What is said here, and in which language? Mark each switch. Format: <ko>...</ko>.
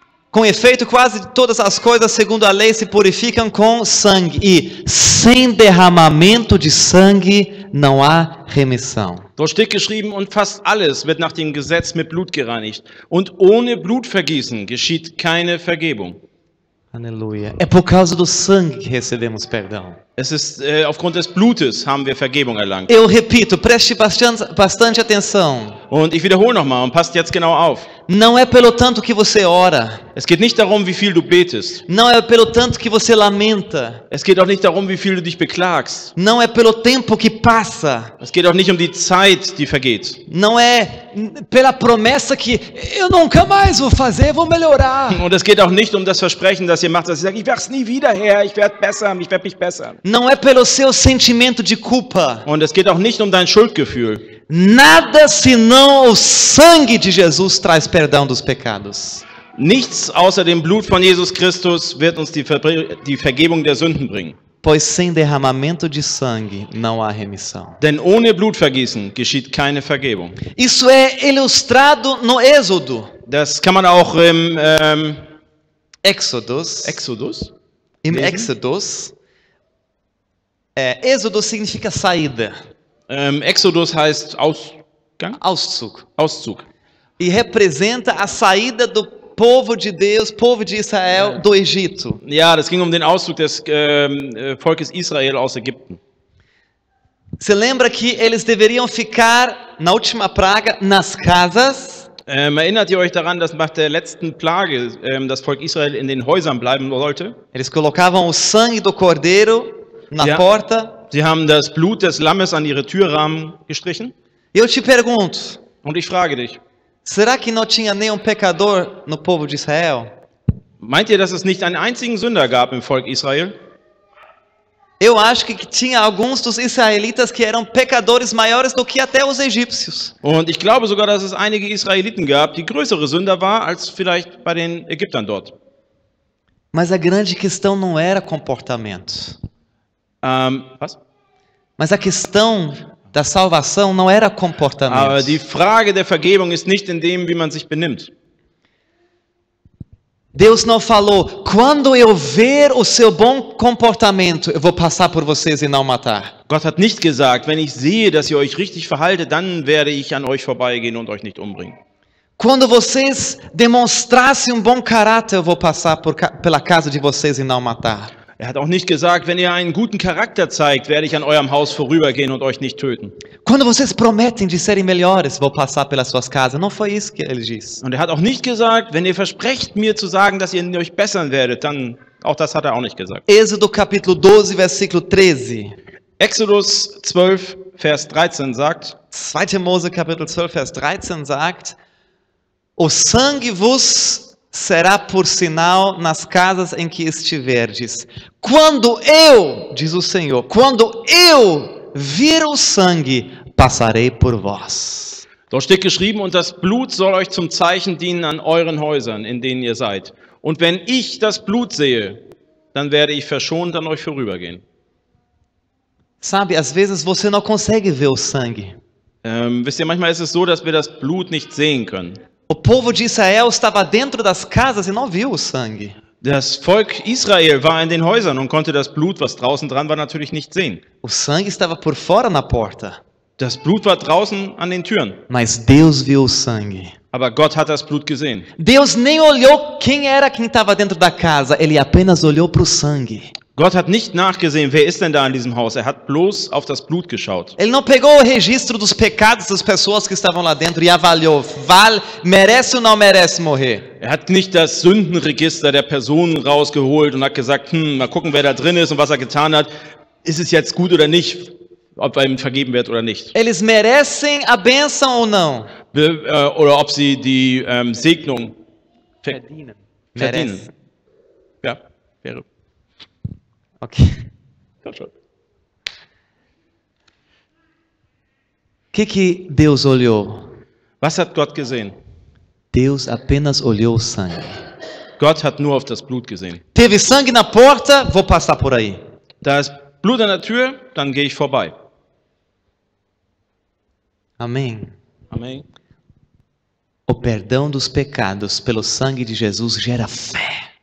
<pt>com efeito, quase todas as coisas, segundo a lei, se purificam com sangue, e sem derramamento de sangue não há remissão.</pt> <de>Dort steht geschrieben, und fast alles wird nach dem Gesetz mit Blut gereinigt, und ohne Blutvergießen geschieht keine Vergebung.</de> <pt>Aleluia. É por causa do sangue que recebemos perdão.</pt> <de>Es ist aufgrund des Blutes haben wir Vergebung erlangt.</de> <pt>Eu repito, preste bastante atenção.</pt> <de>Und ich wiederhole nochmal und passt jetzt genau auf.</de> <pt>Não é pelo tanto que você ora.</pt> <de>Es geht nicht darum, wie viel du betest.</de> <pt>Não é pelo tanto que você lamenta.</pt> <de>Es geht auch nicht darum, wie viel du dich beklagst.</de> <pt>Não é pelo tempo que passa.</pt> <de>Es geht auch nicht um die Zeit, die vergeht.</de> <pt>Não é pela promessa que eu nunca mais vou fazer, vou melhorar.</pt> <de>Und es geht auch nicht um das Versprechen, das ihr macht, dass ihr sagt, ich werde es nie wieder her, ich werde besser, ich werde mich bessern.</de> <pt>Não é pelo seu sentimento de culpa.</pt> <de>Und es geht auch nicht um dein Schuldgefühl.</de> <pt>Nada senão o sangue de Jesus traz perdão dos pecados.</pt> <de>Nichts außer dem Blut von Jesus Christus wird uns die Vergebung der Sünden bringen.</de> <pt>Pois sem derramamento de sangue não há remissão.</pt> <de>Denn ohne Blutvergießen geschieht keine Vergebung.</de> <pt>Isso é ilustrado no Êxodo.</pt> <de>Das kann man auch im Exodus. Exodus. Im lesen.</de> <pt>Exodus. Êxodo significa saída,</pt> <de>Exodus heißt Ausgang, Auszug. Auszug.</de> <pt>E representa a saída do povo de Deus, povo de Israel, do Egito.</pt> <de>Ja, das ging um den Auszug des Volkes Israel aus Ägypten.</de> <pt>Você lembra que eles deveriam ficar, na última praga, nas casas?</pt> <de>Erinnert ihr euch daran, dass nach der letzten Plage das Volk Israel in den Häusern bleiben sollte?</de> <pt>Eles colocavam o sangue do cordeiro na porta.</pt> <de>Sie haben das Blut des Lammes an ihre Türrahmen gestrichen.</de> <pt>E eu te pergunto,</pt> <de>Und ich frage dich,</de> <pt>será que não tinha nenhum pecador no povo de Israel?</pt> <de>meint ihr, dass es nicht einen einzigen Sünder gab im Volk Israel?</de> <pt>Eu acho que tinha alguns dos israelitas que eram pecadores maiores do que até os egípcios.</pt> <de>Und ich glaube sogar, dass es einige Israeliten gab, die größere Sünder waren als vielleicht bei den Ägyptern dort.</de> <pt>Mas a grande questão não era comportamento.</pt> <de>Was?</de> <pt>Mas a questão da salvação não era</pt> <de>Aber</de> <pt>comportamento.</pt> <de>die Frage der Vergebung ist nicht in dem, wie man sich benimmt.</de> <pt>Deus não falou, quando eu ver o seu bom comportamento, eu vou passar por vocês e não matar.</pt> <de>Gott hat nicht gesagt, wenn ich sehe, dass ihr euch richtig verhaltet, dann werde ich an euch vorbeigehen und euch nicht umbringen.</de> <pt>Quando vocês demonstrassem um bom caráter, eu vou passar pela casa de vocês e não matar.</pt> <de>Er hat auch nicht gesagt, wenn ihr einen guten Charakter zeigt, werde ich an eurem Haus vorübergehen und euch nicht töten.</de> <pt>Quando vocês prometem de serem melhores, vou passar pelas suas casas. Não foi isso que ele disse.</pt> <de>Und er hat auch nicht gesagt, wenn ihr versprecht mir zu sagen, dass ihr euch bessern werdet, dann, auch das hat er auch nicht gesagt.</de> <pt>Êxodo capítulo 12, versículo 13.</pt> <de>Exodus 12, Vers 13 sagt,</de> <pt>2. Mose capítulo 12,</pt> <de>vers 13 sagt,</de> <pt>o sangue vos será por sinal nas casas em que estiverdes. Quando eu, diz o Senhor, quando eu vir o sangue, passarei por vós.</pt> <de>dort steht geschrieben, und das Blut soll euch zum Zeichen dienen an euren Häusern, in denen ihr seid. Und wenn ich das Blut sehe, dann werde ich verschont an euch vorübergehen.</de> <pt>Sabe, às vezes você não consegue ver o sangue.</pt> <de>Wisst ihr, manchmal ist es so, dass wir das Blut nicht sehen können.</de> <pt>O povo de Israel estava dentro das casas e não viu o sangue.</pt> <de>Das Volk Israel war in den Häusern und konnte das Blut, was draußen dran war, natürlich nicht sehen.</de> <pt>O sangue estava por fora na porta.</pt> <de>Das Blut war draußen an den Türen.</de> <pt>Mas Deus viu o sangue.</pt> <de>Aber Gott hat das Blut gesehen.</de> <pt>Deus nem olhou quem era quem estava dentro da casa. Ele apenas olhou para o sangue.</pt> <de>Gott hat nicht nachgesehen, wer ist denn da in diesem Haus. Er hat bloß auf das Blut geschaut.</de> <pt>Ele não pegou o registro dos pecados das pessoas que estavam lá dentro e avaliou. Merece ou não merece morrer?</pt> <de>Er hat nicht das Sündenregister der Personen rausgeholt und hat gesagt, mal gucken, wer da drin ist und was er getan hat. Ist es jetzt gut oder nicht? Ob er ihm vergeben wird oder nicht.</de> <pt>Eles merecem a bênção ou não?</pt> <de>Oder ob sie die Segnung verdienen.</de> <pt>Merece.</pt> <de>Ja, wäre. Ok. Komm schon.</de> <pt>O que Deus olhou?</pt> <de>Was hat Gott gesehen?</de> <pt>Deus apenas olhou o sangue.</pt> <de>Gott hat nur auf das Blut gesehen.</de> <pt>Teve sangue na porta, vou passar por aí.</pt> <de>Da ist Blut an der Tür, dann gehe ich vorbei.</de> <pt>Amém.</pt> <de>Amen.</de> <pt>O perdão dos pecados pelo sangue de Jesus gera fé.</pt>